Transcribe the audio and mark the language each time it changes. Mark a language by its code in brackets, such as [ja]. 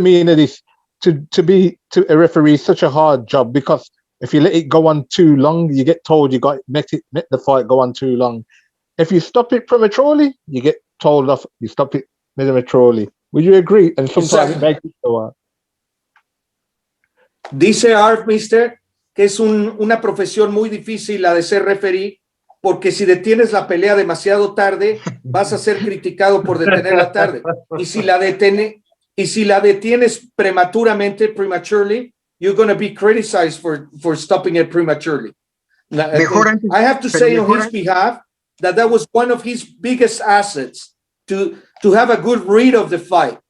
[en] Mina, this to be a referee is such a hard job, because if you let it go on too long, you get told you let the fight go on too long. If you stop it prematurely, you get told off. You stop it prematurely. Would you agree? And sometimes it makes it so hard. [es] Dice Arf, Mister, que es una profesión muy difícil la de ser referee, porque si detienes la pelea demasiado tarde, vas a ser criticado por detenerla tarde. Y si la detienes [en] prematurely, you're going to be criticized for stopping it prematurely. I have to say on his behalf that was one of his biggest assets, to have a good read of the fight.